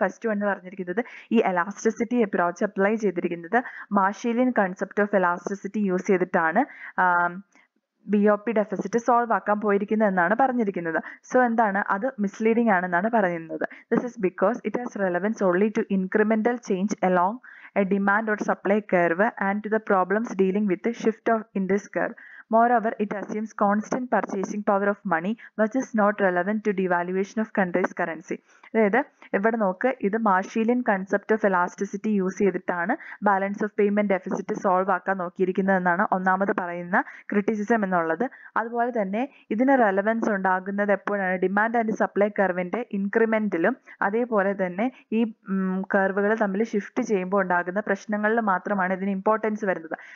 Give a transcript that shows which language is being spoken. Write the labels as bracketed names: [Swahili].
[Malayalam] First one പറഞ്ഞിരിക്കുന്നത് ഈ elasticity approach apply ചെയ്തിരിക്കുന്നത് മാർഷേലിയൻ കൺസെപ്റ്റ് ഓഫ് എലാസ്റ്റിസിറ്റി യൂസ് ചെയ്തിട്ടാണ് BOP ഡെഫിസിറ്റ് സോൾവ് ആക്കാൻ പോയിരിക്കുന്നത് എന്നാണ് പറഞ്ഞിരിക്കുന്നത്. സോ എന്താണ് അത് മിസ്ലീഡിംഗ് ആണെന്നാണ് പറയുന്നത്. [English] This is because it has relevance only to incremental change along a demand or supply curve and to the problems dealing with shift of in this curve. Moreover, it assumes constant purchasing power of money, which is not relevant to devaluation of country's currency. [Malayalam] അതായത് ഇവിടെ നോക്ക്, ഇത് മാർഷീലിയൻ concept of elasticity use ചെയ്തിട്ടാണ് balance of payment deficit solve ആക്കാൻ നോക്കിയിരിക്കുന്നത് എന്നാണ് ഒന്നാമത് പറയുന്ന criticism എന്നുള്ളത്. അതുപോലെ തന്നെ ഇതിന് റെലവൻസ് ഉണ്ടാകുന്നത് എപ്പോഴാണ്, ഡിമാൻഡ് ആൻഡ് സപ്ലൈ കർവിന്റെ ഇൻക്രിമെന്റിലും അതേപോലെ തന്നെ ഈ കർവുകൾ തമ്മിൽ ഷിഫ്റ്റ് ചെയ്യുമ്പോൾ ഉണ്ടാകുന്ന പ്രശ്നങ്ങളിൽ മാത്രമാണ് ഇതിന് ഇമ്പോർട്ടൻസ് വരുന്നത്.